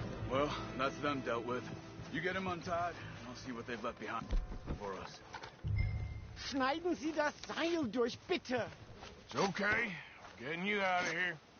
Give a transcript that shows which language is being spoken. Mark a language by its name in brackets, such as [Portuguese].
[English] Well, that's them dealt with. You get them untied, and I'll see what they've left behind for us. [German] Schneiden Sie das Seil durch, bitte! [English] It's okay. I'm getting you out of here.